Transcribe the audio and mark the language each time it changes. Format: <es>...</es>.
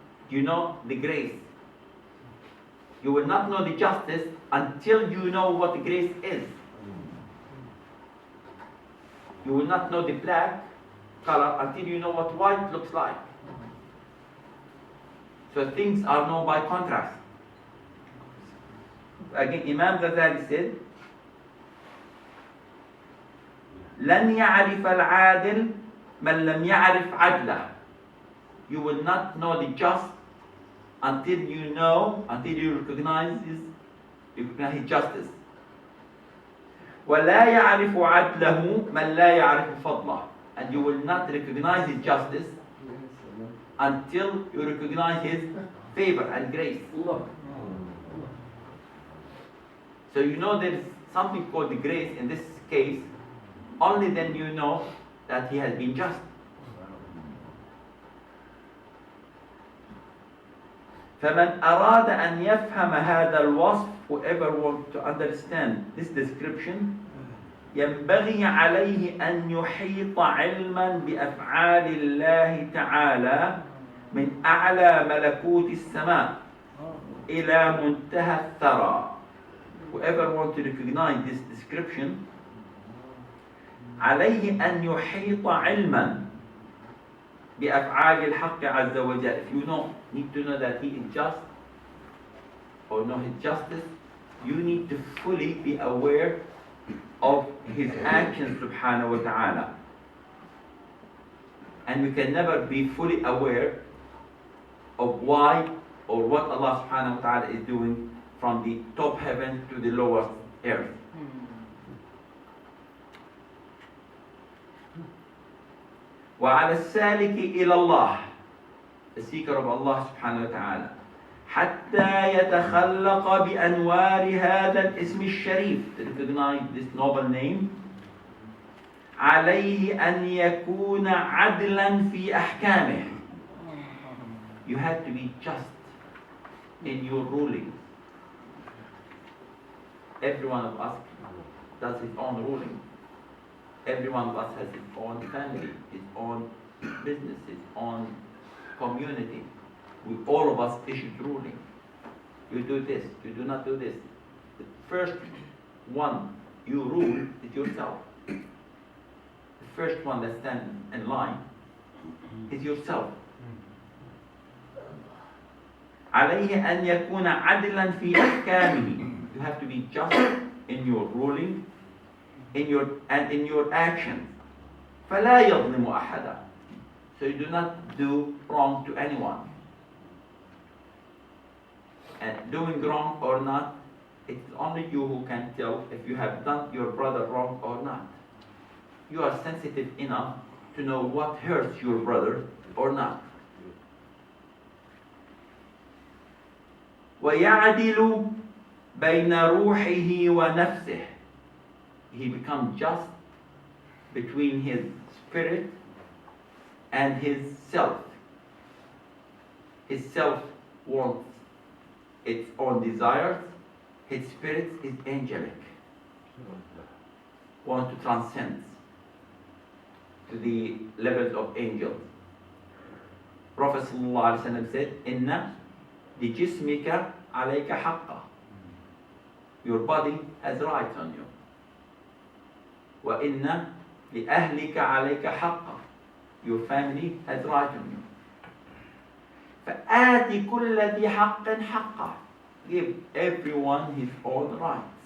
<en>You know the grace. You will not know the justice until you know what the grace is. You will not know the black color until you know what white looks like. So things are known by contrast. Again, Imam Ghazaleh said,</en> <ar>لن يعرف العادل من لم يعرف عدله.</ar> <en>You will not know the just until you recognize his justice.</en> <ar>ولا يعرف عدله من لا يعرف فضله.</ar> <en>And you will not recognize his justice until you recognize his favor and grace. So you know there is something called the grace in this case, only then you know that he has been just.</en> <ar>فمن أراد أن يفهم هذا الوصف,</ar> <en>whoever wants to understand this description,</en> <ar>ينبغي عليه أن يحيط علما بأفعال الله تعالى من أعلى ملكوت السماء إلى منتهى الثرى.</ar> <en>Whoever wants to recognize this description,</en> <ar>عليه أن يحيط علما بأفعال الحق عز وجل.</ar> <en>If you need to know that he is just or know his justice, you need to fully be aware of his actions subhanahu wa ta'ala. And we can never be fully aware of why or what Allah subhanahu wa ta'ala is doing from the top heaven to the lowest earth.</en> <ar>وعلى السالك إلى الله,</ar> <en>the seeker of Allah subhanahu wa ta'ala,</en> <ar>حتى يتخلق بأنوار هذا الاسم الشريف,</ar> <en>to recognize this noble name,</en> <ar>عليه أن يكون عدلا في أحكامه.</ar> <en>You have to be just in your rulings. Every one of us does his own ruling. Every one of us has his own family, his own business, his own community. All of us issued ruling. You do this, you do not do this. The first one you rule is yourself. The first one that stands in line is yourself.</en> <ar>عليه أن يكون عدلا في أحكامه.</ar> <en>You have to be just in your ruling, in your actions.</en> <ar>فلا يظلم أحدا.</ar> <en>So you do not do wrong to anyone. And doing wrong or not, it's only you who can tell if you have done your brother wrong or not. You are sensitive enough to know what hurts your brother or not.</en> <ar>ويعدل بين روحه ونفسه.</ar> <en>He becomes just between his spirit and his self. His self wants its own desires. His spirit is angelic. Wants to transcend to the levels of angels. Prophet ﷺ said,</en> <ar>إِنَّ لِجِسْمِكَ عَلَيْكَ حَقًّا.</ar> <en>Your body has rights on you.</en> <ar>وَإِنَّ لِأَهْلِكَ عَلَيْكَ حَقًّا.</ar> <en>Your family has rights on you.</en> <ar>فَآتِ كُلَّ ذِي حَقٍّ حَقًّا.</ar> <en>Give everyone his own rights.</en>